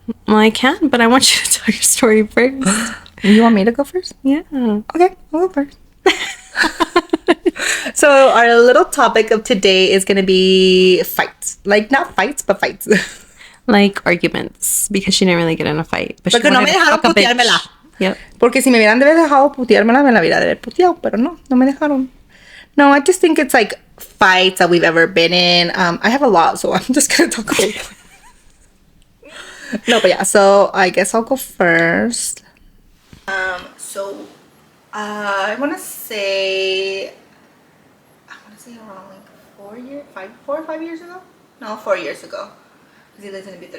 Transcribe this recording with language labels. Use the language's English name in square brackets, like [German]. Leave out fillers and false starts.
[English] Well, I can, but I want you to tell your story first. You want me to go first? Yeah. Okay, I'll go first. So our little topic of today is going to be fights. Like, not fights, but fights. Like arguments, because she didn't really get in a fight. But [Spanish] porque no me dejaron puteármela. [English] Yep. [Spanish] Porque si me hubieran dejado puteármela, me la hubiera de haber puteado. Pero no me dejaron. [English] No, I just think it's like fights that we've ever been in. I have a lot, so I'm just going to talk about it. No, but yeah, so I guess I'll go first. So I want to say around like 4 or 5 years ago. No, 4 years ago. Because he lives in B3.